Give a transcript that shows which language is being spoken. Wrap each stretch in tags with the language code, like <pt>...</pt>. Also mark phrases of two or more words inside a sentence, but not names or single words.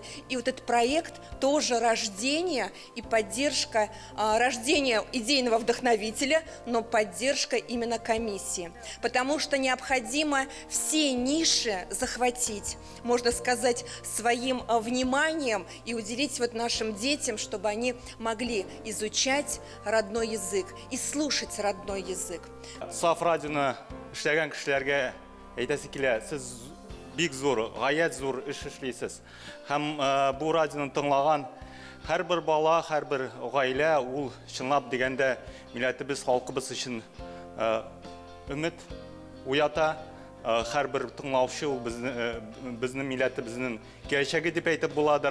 <ru>И вот этот проект тоже рождение и поддержка, рождение идейного вдохновителя, но поддержка именно комиссии. Потому что необходимо все ниши захватить, можно сказать, своим вниманием и уделить вот нашим детям, чтобы они могли изучать родной язык и слушать родной язык.</ru> <az>Saf radionu işləyən kişilərə</az> <tt>әйтәсе килә, сез бик зур, гаять зур эш эшлисез. Һәм бу радионы тыңлаган һәрбер бала, һәрбер гаилә ул чынлап дигәндә милләтебез, халкыбыз өчен өмет уята. Һәрбер тыңлаучы ул безнең милләтебезнең киләчәге дип әйтеп буладыр.</tt>